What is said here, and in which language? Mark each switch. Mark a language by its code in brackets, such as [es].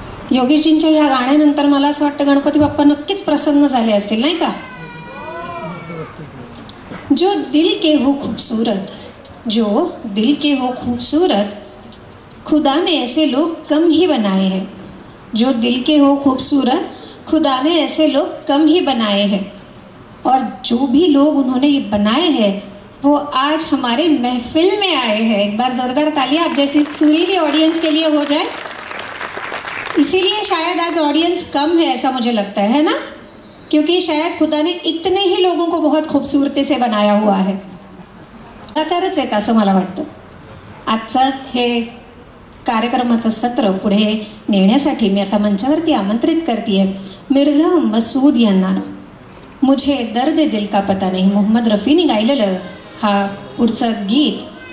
[mr] योगेशजींच्या या गाण्यानंतर मला असं वाटतं गणपती बाप्पा नक्कीच प्रसन्न झाले असतील, नाही का? [hi] जो दिल के हो खूबसूरत, जो दिल के हो खूबसूरत, खुदा ने ऐसे लोग कम ही बनाए हैं. जो दिल के हो खूबसूरत, खुदा ने ऐसे लोग कम ही बनाए हैं. और जो भी लोग उन्होंने ये बनाए हैं वो आज हमारे महफिल में आए हैं. एक बार जोरदार तालियां आप जैसी सुरीली ऑडियंस के लिए हो जाए. इसीलिए शायद आज ऑडियंस कम है ऐसा मुझे लगता है ना, क्योंकि शायद खुदा ने इतने ही लोगों को बहुत खूबसूरती से बनाया हुआ है. [mr] कलाकारच आहेत असं मला वाटतं. आजचं हे कार्यक्रमाचं सत्र पुढे नेण्यासाठी मी आता मंचावरती आमंत्रित करते मिर्झा मसूद यांना. [hi] मुझे दर्द दिल का पता नहीं, [mr] मोहम्मद रफीने गायलेलं हा पुढचं गीत.